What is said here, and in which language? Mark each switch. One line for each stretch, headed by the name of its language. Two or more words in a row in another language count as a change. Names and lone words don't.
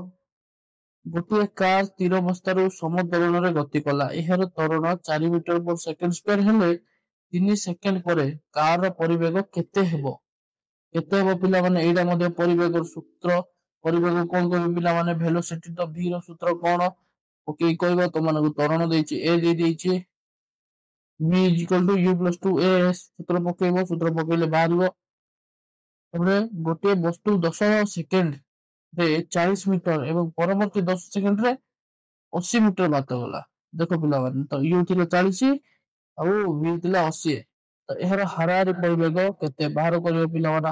Odia: ଗୋଟିଏ କାର ସ୍ଥିର ଅବସ୍ଥାରୁ ସମତଳରେ ଗତି କଲା, ଏହାର ତ୍ୱରଣ 4
English: metre per second square
Odia: ହେଲେ 3 ସେକେଣ୍ଡ ପରେ କାର ପରିବେଗ କେତେ ହେବ? କେତେ ହେବ ପିଲାମାନେ? ଏଇଟା ମଧ୍ୟ ପରିବେଗର ସୂତ୍ର। ପରିବେଗ କଣ କହିବେ ପିଲାମାନେ? ଭେଲୋସିଟି ତ ଭି ର ସୂତ୍ର କଣ? ଓକେ କହିବ। ତମମାନଙ୍କୁ ତ୍ୱରଣ ଦେଇଛି ଏ ଦେଇଛି
English: v is equal to u plus 2as।
Odia: ସୂତ୍ର ପକେଇବ। ସୂତ୍ର ପକେଇଲେ ବାହାରିବ। ତାପରେ ଗୋଟିଏ ବସ୍ତୁ 10 ସେକେଣ୍ଡ ରେ 40 ମିଟର ଏବଂ ପରବର୍ତ୍ତୀ 10 ସେକେଣ୍ଡ ରେ 80 ମିଟର ବାଟ ଗଲା। ଦେଖ ପିଲାମାନେ, ତ u ଥିଲା 40 ଆଉ v ଥିଲା 80। ତ ଏହାର ହାରାହାରି ପରିବେଗ କେତେ? ବାହାର କରିବ ପିଲାମାନେ।